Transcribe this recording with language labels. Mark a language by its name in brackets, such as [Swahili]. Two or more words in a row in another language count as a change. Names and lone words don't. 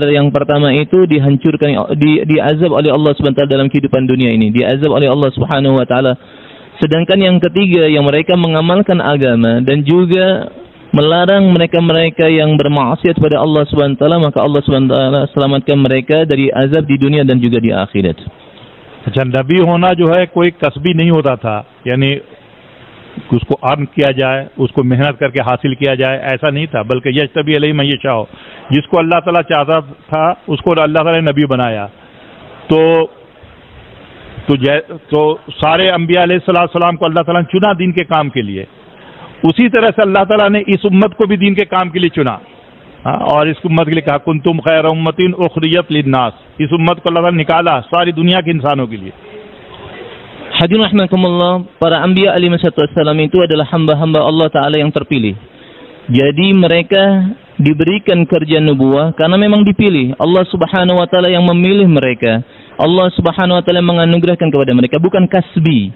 [Indonesian] Yang pertama itu dihancurkan, diazab oleh Allah SWT dalam kehidupan dunia ini. Diazab oleh Allah SWT. Sedangkan yang ketiga, yang mereka mengamalkan agama dan juga melarang mereka-mereka yang bermaksiat kepada Allah SWT, maka Allah SWT selamatkan mereka dari azab di dunia dan juga di akhirat. [Hindi] अच्छा, नबी होना जो है कोई कसबी नहीं होता था, यानी उसको अर्न किया जाए, उसको मेहनत करके हासिल किया जाए, ऐसा नहीं था। बल्कि [Arabic] يجتبي إليه من يشاء, [Hindi] जिसको अल्लाह ताला चाहता था उसको अल्लाह ताला ने नबी बनाया। तो सारे अंबिया अलैहिस्सलाम को अल्लाह ताला ने चुना दीन के काम के लिए। उसी तरह से अल्लाह ताला ने इस उम्मत को भी दीन के काम के लिए चुना, और इस उम्मत के लिए कहा [Arabic] كنتم خير أمة أخرجت للناس. [Hindi] इस उम्मत को अल्लाह ताला ने निकाला सारी दुनिया के इंसानों के लिए। [Arabic] حاضرين رحمكم الله, [Indonesian] para anbiya alaihissalam itu adalah hamba-hamba Allah Ta'ala yang terpilih. Jadi mereka diberikan kerja nubuwah karena memang dipilih. Allah [Arabic] سبحانه وتعالى [Indonesian] yang memilih mereka. Allah [Arabic] سبحانه وتعالى [Indonesian] menganugerahkan kepada mereka, bukan kasbi.